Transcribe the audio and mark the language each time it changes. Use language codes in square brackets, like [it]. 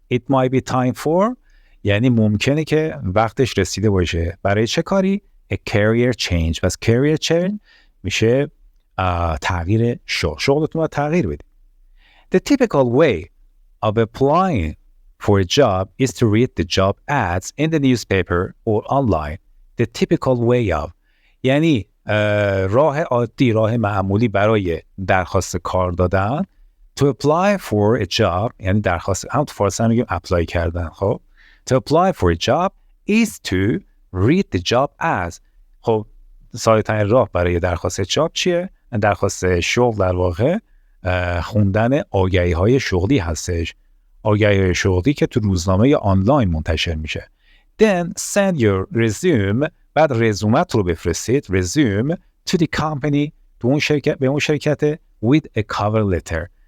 [en] it might be time for [fa] یعنی ممکنه که وقتش رسیده باشه برای چه کاری؟ [en] a career change. [fa] پس [en] career change [fa] میشه تغییر شغلتون رو تغییر بدید. [en] the typical way of applying for a job is to read the job ads in the newspaper or online. The typical way of [fa] یعنی راه عادی راه معمولی برای درخواست کار دادن [en] to apply for a job [fa] یعنی درخواست هم تو فارسی هم میگیم اپلای کردن. خب [en] to apply for a job is to read the job ads. [fa] خب ساده‌ترین راه برای درخواست جاب چیه؟ درخواست شغل در واقع خوندن آگهی‌های شغلی هستش. آگهی شغلی که تو روزنامه یا آنلاین منتشر میشه. [en] Then send your resume [fa] بعد رزومت رو بفرستید [en] resume to the company [fa] تو اون شرکت به اون شرکت [en] with a cover letter.